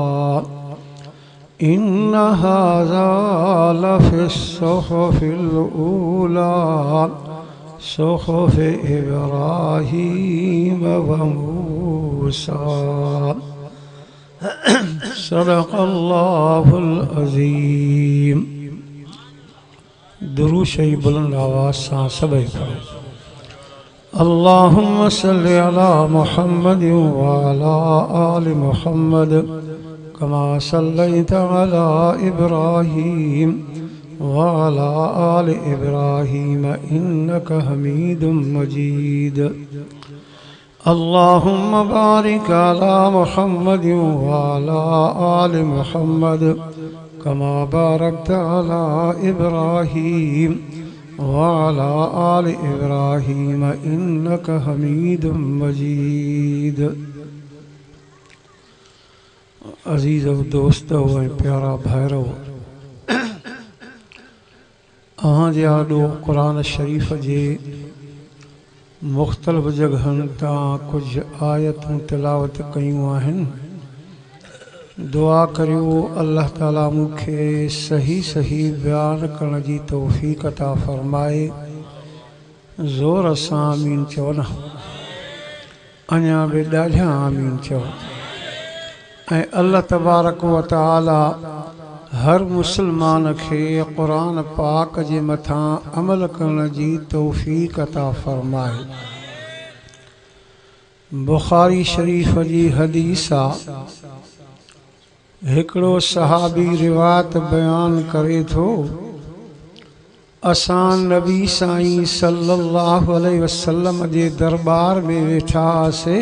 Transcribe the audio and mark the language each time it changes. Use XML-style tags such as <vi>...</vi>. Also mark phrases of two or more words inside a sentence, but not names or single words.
<ar>إن هذا لفي الصحف الأولى صحف إبراهيم وموسى. صدق الله العظيم.</ar> <sd>दुरूद शरीफ बुलंद आवाज़ सां सभई पढ़ो।</sd> <ar>اللهم صل على محمد وعلى آل محمد كما صليت على إبراهيم وعلى آل إبراهيم إنك حميد مجيد. اللهم بارك على محمد وعلى آل محمد كما باركت على إبراهيم وعلى آل إبراهيم إنك حميد مجيد.</ar> <sd>अजीज़ दोस्तों व प्यारा भाइरो, अहांजे आॾो क़ुरान शरीफ़ जे मुख़्तलिफ़ जगहनि तां कुझु आयतूं तिलावत कयूं आहिनि। दुआ करियो अल्लाह ताला मूंखे सही सही बयान करण जी तौफ़ीक़ अता फ़रमाए। ज़ोर सां आमीन चओ न, अञा बि ॾाढा आमीन चओ। ऐं</sd> <ar>الله تبارك وتعالى</ar> <sd>हर मुसलमान खे क़ुरान पाक जे मथां अमल करण जी तौफ़ीक़ अता फ़रमाए। बुख़ारी शरीफ़ जी हदीस आहे, हिकिड़ो सहाबी रिवायत बयान करे थो, असां नबी साईं</sd> <ar>صلى الله عليه وسلم</ar> <sd>जे दरबार में वेठा हुआसीं।</sd>